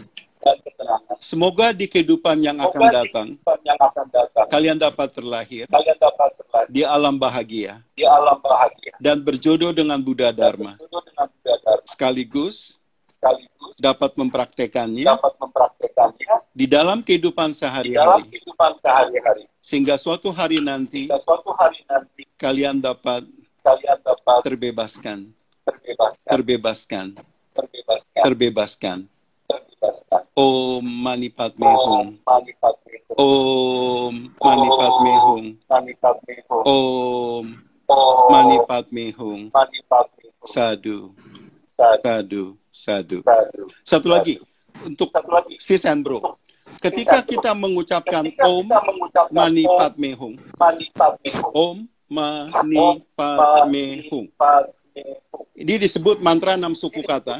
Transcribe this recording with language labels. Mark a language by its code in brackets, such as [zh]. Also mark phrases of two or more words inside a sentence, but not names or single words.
[id] Semoga di kehidupan yang akan datang, kalian dapat terlahir di alam bahagia dan berjodoh dengan Buddha Dharma. Sekaligus dapat mempraktekannya di dalam kehidupan sehari-hari. Sehingga suatu hari nanti kalian dapat terbebaskan. [sa] Om Mani Padme Hum. Om Mani Padme Hum. Om Mani Padme Hum. Sadu. [id] Satu lagi untuk Sis and Bro. Ketika kita mengucapkan [sa] Om Mani Padme Hum, Om Mani Padme Hum, [id] ini disebut mantra 6 suku kata.